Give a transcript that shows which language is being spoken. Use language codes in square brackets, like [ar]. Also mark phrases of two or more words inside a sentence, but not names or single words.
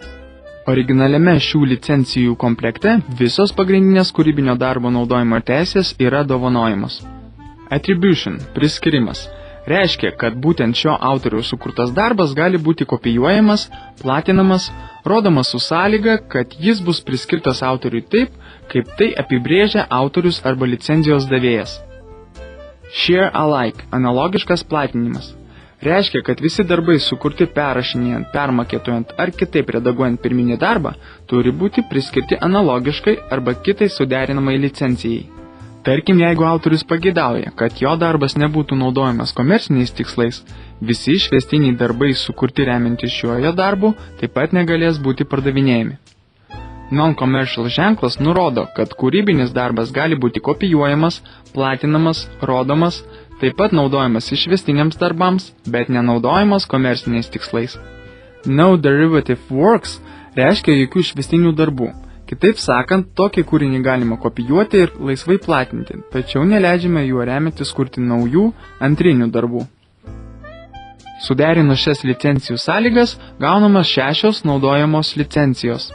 [lt] Originaliame šių licencijų komplekte visos pagrindinės kūrybinio darbo naudojimo teisės yra dovanojamos. Attribution – priskirimas. Reiškia, kad būtent šio autoriaus sukurtas darbas gali būti kopijuojamas, platinamas, rodomas su sąlyga, kad jis bus priskirtas autoriui taip, kaip tai apibrėžia autorius arba licenzijos davėjas. [en] Share alike – [lt] analogiškas platinimas. Reiškia, kad visi darbai sukurti perrašinėjant, permaketuojant ar kitaip redaguojant pirminį darbą turi būti priskirti analogiškai arba kitai suderinamai licencijai. Tarkim, jeigu autorius pageidauja, kad jo darbas nebūtų naudojamas komerciniais tikslais, visi išvestiniai darbai sukurti remiantis šiuo jo darbu taip pat negalės būti pardavinėjami. Non-commercial ženklas nurodo, kad kūrybinis darbas gali būti kopijuojamas, platinamas, rodomas, taip pat naudojamas išvestiniams darbams, bet nenaudojamas komerciniais tikslais. [en] No derivative works [lt] reiškia jokių išvestinių darbų. Kitaip sakant, tokį kūrinį galima kopijuoti ir laisvai platinti, tačiau neleidžiame juo remiantis kurti naujų antrinių darbų. Suderinus šias licencijų sąlygas, gaunamos 6 naudojamos licencijos.